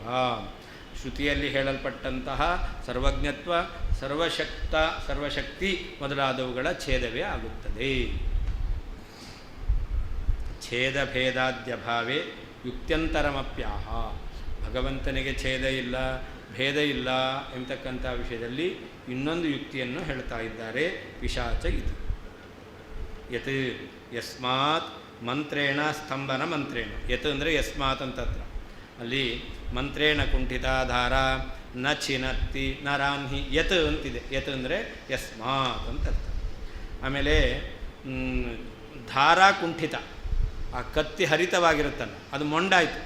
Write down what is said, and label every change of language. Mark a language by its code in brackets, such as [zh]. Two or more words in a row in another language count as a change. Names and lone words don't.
[kn] ಶ್ರುತಿಯಲ್ಲಿ ಹೇಳಲ್ಪಟ್ಟಂತಹ ಸರ್ವಜ್ಞತ್ವ, ಸರ್ವಶಕ್ತಿ ಮೊದಲಾದವುಗಳ ಛೇದವೇ ಆಗುತ್ತದೆ. [sa] ಛೇದಭೇದಾದ್ಯಭಾವೇ ಯುಕ್ತ್ಯಂತರಮಪ್ಯಾಹ. [kn] ಭಗವಂತನಿಗೆ ಛೇದ ಇಲ್ಲ, ಭೇದ ಇಲ್ಲ ಎಂಬತಕ್ಕಂಥ ವಿಷಯದಲ್ಲಿ ಇನ್ನೊಂದು ಯುಕ್ತಿಯನ್ನು ಹೇಳ್ತಾ ಇದ್ದಾರೆ. ಪಿಶಾಚ ಇದು [sa] ಯತ್ ಯಸ್ಮಾತ್ ಮಂತ್ರೇಣ ಸ್ತಂಭನ ಮಂತ್ರೇಣ. [kn] ಯತ್ ಅಂದರೆ ಯಸ್ಮಾತ್ ಅಂತತ್ರ, ಅಲ್ಲಿ [sa] ಮಂತ್ರೇಣ ಕುಂಠಿತಾಧಾರ ನ ಚಿನತ್ತಿ ನರಾನ್ಹಿ [kn] ಯತ್ ಅಂತಿದೆ. ಯತ್ ಅಂದರೆ ಯಸ್ಮಾತ್ ಅಂತ ಅರ್ಥ. ಆಮೇಲೆ ಧಾರಾ ಕುಂಠಿತ, ಆ ಕತ್ತಿ ಹರಿತವಾಗಿರುತ್ತಲ್ಲ ಅದು ಮೊಂಡಾಯಿತು.